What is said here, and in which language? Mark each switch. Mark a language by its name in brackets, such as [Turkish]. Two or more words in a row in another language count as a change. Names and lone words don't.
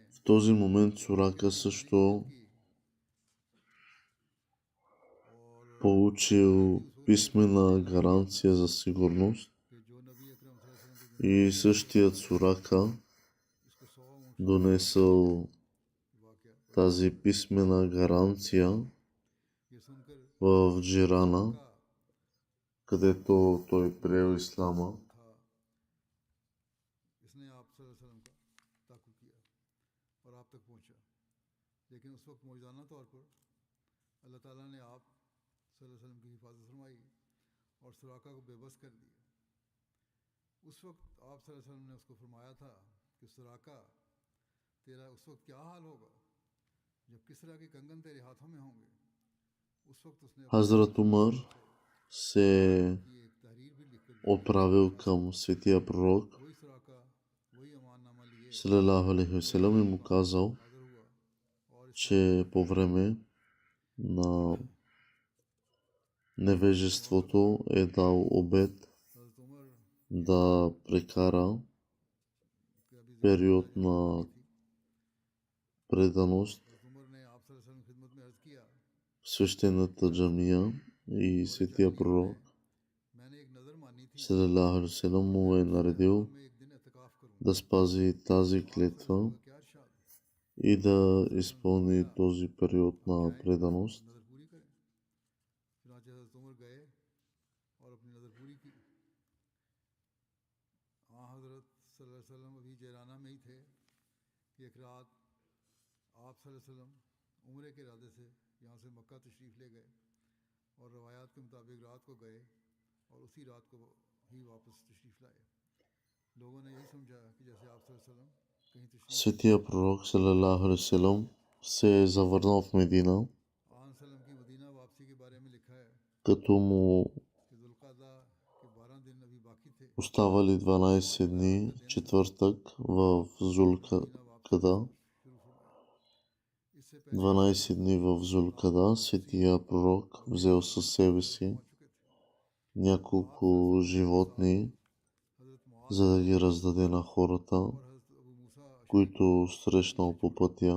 [Bulgarian] В този момент Сурака също получил писмена гаранция за сигурност [Urdu] کہ جو نبی اکرم [Arabic] صلى الله عليه وسلم [Urdu] کی [Bulgarian] и същият Сурака [Urdu] اس کو 100 اونٹ [Bulgarian] донесъл [Urdu] वाक़या [Bulgarian] тази писмена гаранция [Urdu] یہ سن کر [Bulgarian] в Джирана, [Urdu] का [Bulgarian] където той приел ислама. [Urdu] تھا اس نے آپ [Arabic] صلى الله عليه وسلم [Urdu] کا تعاقب کیا اور آپ تک پہنچا لیکن اس وقت موجودانہ طور پر اللہ تعالیٰ نے آپ [Arabic] صلى الله عليه وسلم [Urdu] کی حفاظت فرمائی اور سراقہ کو بےبس کر دیا اس وقت آپ [Arabic] صلى الله عليه وسلم [Urdu] نے اس کو فرمایا تھا کہ سراقہ تیرا اس وقت کیا حال ہوگا جب کسریٰ کے کنگن تیرے ہاتھوں میں ہوں گے اس وقت اس نے [Bulgarian] Хазрат Умар се [Urdu] کی ایک تحریر بھی لکھ کر [Bulgarian] отправил към светия пророк [Urdu] وہی سراقہ وہی امان نامہ لیے [Arabic] صلى الله عليه وسلم [Bulgarian] и му казал, [Urdu] حاضر ہوا اور اس [Bulgarian] че по време на невежеството е дал обет [Urdu] حضرت عمر [Bulgarian] да прекара [Urdu] کے ابھی [Bulgarian] период на преданост [Urdu] حضرت عمر نے آپ [Arabic] صلى الله عليه وسلم [Urdu] کی خدمت میں عرض کیا [Bulgarian] в свещената джамия и светия пророк [Urdu] میں نے ایک نذر مانی تھی [Arabic] صلى الله عليه وسلم [Bulgarian] му е наредил [Urdu] میں ایک دن اعتکاف کروں گا [Bulgarian] да спази тази клетва [Urdu] کیا ارشاد [Bulgarian] и да изпълни този период на преданост. [Urdu] نذر پوری کریں چنانچہ حضرت عمر گئے اور اپنی نذر پوری کی حضرت [Arabic] صلى الله عليه وسلم [Urdu] ابھی جعرانہ میں ہی تھے کہ ایک رات آپ [Arabic] صلى الله عليه وسلم [Urdu] عمرے کے ارادے سے یہاں سے مکہ تشریف لے گئے اور روایات کے مطابق رات کو گئے اور اسی رات کو ہی واپس تشریف لائے لوگوں نے یہی سمجھا کہ جیسے آپ [Arabic] صلى الله عليه وسلم [Urdu] کہیں تشریف [Bulgarian] Светия пророк [Arabic] صلى الله عليه وسلم [Bulgarian] се е завърнал в Медина, [Urdu] آن سلم کی مدینہ واپسی کے بارے میں لکھا ہے [Bulgarian] като му [Urdu] کہ ذوالقعدہ کے 12 دن ابھی باقی تھے [Bulgarian] оставали 12 дни, четвъртък в Зулкада. 12 дни в Зулкада светия пророк взел със себе си няколко животни, за да ги раздаде на хората, които срещнал по пътя.